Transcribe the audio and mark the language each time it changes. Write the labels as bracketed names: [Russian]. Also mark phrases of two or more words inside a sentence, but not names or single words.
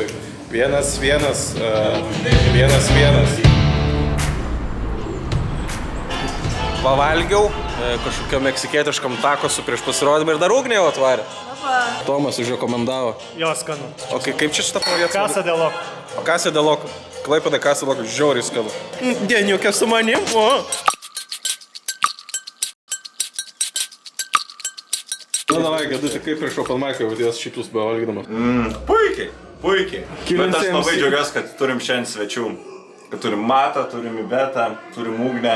[Lithuanian] 1-1, 1-1. Pavalgiau kažkokio meksikietiškam takosu prieš pasirodymą ir dar ugnį jau atvarė. Tomas užrekomendavo. Jo, skanu. O kaip čia šitą pavėtsą? Casa de Loco. Casa de Loco. Klaipėda Casa de Loco, žiauriai skanu. Deniukė su manim, o. Na, davai, Geduti, kaip prieš Open Mic'ą jautės šitus bevalgydamas? Puikiai. Bet aš labai džiaugiuosi, kad turim šiandien svečių. Kad turim Matą, turim Ibetą, turim Ugnę.